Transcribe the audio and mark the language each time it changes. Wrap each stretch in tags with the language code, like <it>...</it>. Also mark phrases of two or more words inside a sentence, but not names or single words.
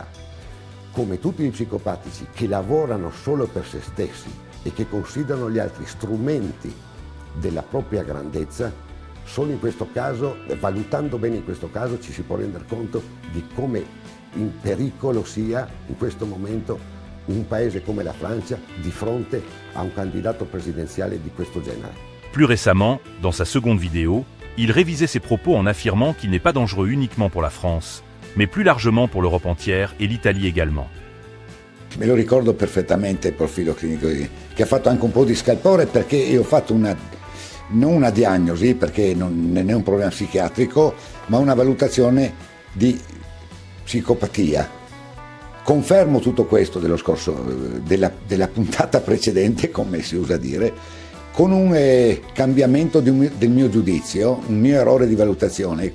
<it>Come tutti gli psicopatici che lavorano solo per se stessi e che considerano gli altri strumenti della propria grandezza, solo in questo caso, valutando bene in questo caso, ci si può rendere conto di come in pericolo sia in questo momento un paese come la Francia di fronte a un candidato presidenziale di questo genere.</it> <fr>Plus récemment, dans sa seconde vidéo, il révisait ses propos en affirmant qu'il n'est pas dangereux uniquement pour la France, mais plus largement pour l'Europe entière et l'Italie également.</fr> <it>Me lo ricordo perfettamente il profilo clinico che ha fatto anche un po' di scalpore perché io ho fatto non una diagnosi perché non è un problema psichiatrico, ma una valutazione di psicopatia. Confermo tutto questo della puntata precedente, come si usa dire, con un cambiamento del mio giudizio, un mio errore di valutazione.</it>